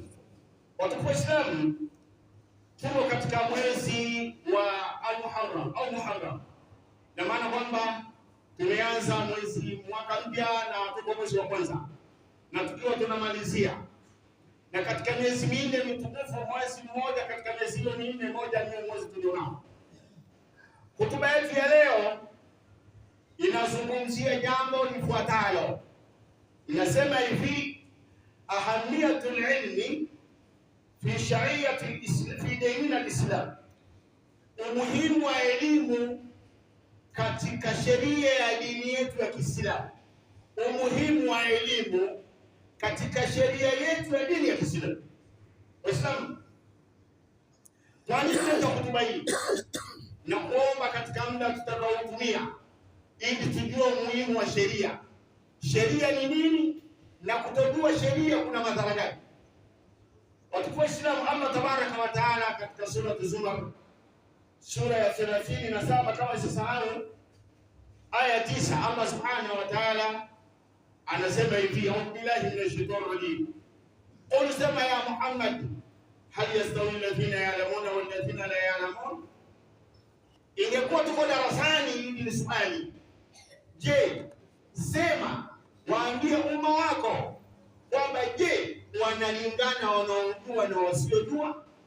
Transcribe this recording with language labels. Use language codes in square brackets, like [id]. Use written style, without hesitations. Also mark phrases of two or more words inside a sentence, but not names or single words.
[sw] Watukufu Islam, tuko katika mwezi wa al-Muharram au Muharram, na maana kwamba tumeanza mwaka mpya na tuko mwezi wa kwanza na tukiwa tunamalizia, na katika miezi minne mitukufu, mwezi mmoja katika miezi hiyo minne, moja ni mwezi tulionao. Hotuba yetu ya leo inazungumzia jambo lifuatalo. Inasema hivi: [ar] أهمية العلم في الشريعة في ديننا الإسلام, [sw] umuhimu wa elimu katika sheria ya dini yetu ya Kiislamu. Umuhimu wa elimu katika sheria yetu ya dini ya Kiislamu. Waislamu, tuanze hotuba hii na kuomba katika muda tutakaotumia ili tujue umuhimu wa sheria. Sheria ni nini na kutojua sheria kuna madhara gani? Watukufu Waislamu, [ar] الله تبارك وتعالى [sw] katika sura Az-Zumar, sura ya 37 kama isisahau, aya 9, [ar] الله سبحانه وتعالى [sw] anasema hivi: [ar] أعوذ بالله من الشيطان الرجيم. Qul [sw] sema ya Muhammad, [ar] هل يستوي الذين يعلمون والذين لا يعلمون? [sw] Ingekuwa tuko darasani hili ni swali. Je, sema, waambie umma wako kwamba je, wanalingana wanaojua na wasiojua?